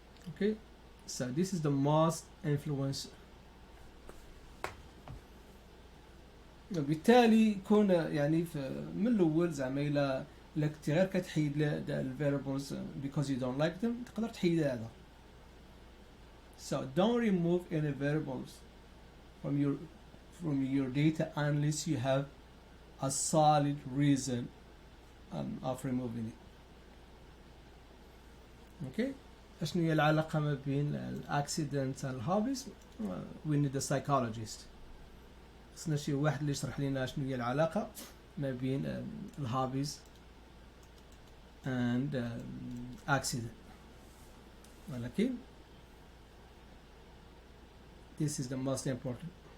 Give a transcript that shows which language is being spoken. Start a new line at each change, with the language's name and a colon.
English: Okay, so this is the most influential.
Arabic: بالتالي يكون يعني من الاول زعما الى كنتي غير كتحيد الفاريبلز
English: because you don't like them
Arabic: تقدر تحيد هذا.
English: So don't remove any variables from your data unless you have a solid reason of removing it.
Arabic: Okay, شنو هي العلاقة ما بين
English: accidents and hobbies? We need a psychologist.
Arabic: خصنا شي واحد اللي يشرح لنا شنو هي العلاقة ما بين الهوبيز
English: and accident. ولكن this is the most important.